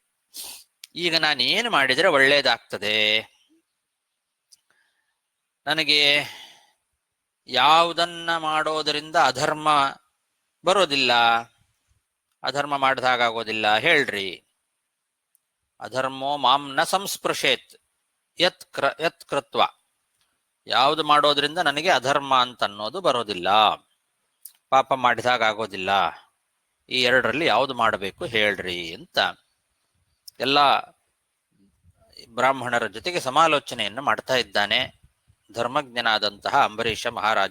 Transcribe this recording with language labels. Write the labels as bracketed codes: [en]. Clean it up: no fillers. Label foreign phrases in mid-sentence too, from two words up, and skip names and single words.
[kn] ಈಗ ನಾನು ಏನು ಮಾಡಿದರೆ ಒಳ್ಳೇದಾಗ್ತದೆ? ನನಗೆ ಯಾವುದನ್ನ ಮಾಡೋದರಿಂದ ಅಧರ್ಮ ಬರೋದಿಲ್ಲ, ಅಧರ್ಮ ಮಾಡಿದಾಗೋದಿಲ್ಲ ಹೇಳ್ರಿ. [sa] ಅಧರ್ಮೋ ಮಾಂ ನ ಸಂಸ್ಪೃಶೇತ್ ಯತ್ ಕೃತ್ವ. [kn] ಯಾವುದು ಮಾಡೋದ್ರಿಂದ ನನಗೆ ಅಧರ್ಮ ಅಂತ ಅನ್ನೋದು ಬರೋದಿಲ್ಲ, ಪಾಪ ಮಾಡಿದಾಗ ಆಗೋದಿಲ್ಲ. ಈ ಎರಡರಲ್ಲಿ ಯಾವುದು ಮಾಡಬೇಕು ಹೇಳ್ರಿ ಅಂತ ಎಲ್ಲ ಬ್ರಾಹ್ಮಣರ ಜೊತೆಗೆ ಸಮಾಲೋಚನೆಯನ್ನು ಮಾಡ್ತಾ ಇದ್ದಾನೆ ಧರ್ಮಜ್ಞನಾದಂತಹ ಅಂಬರೀಷ ಮಹಾರಾಜ.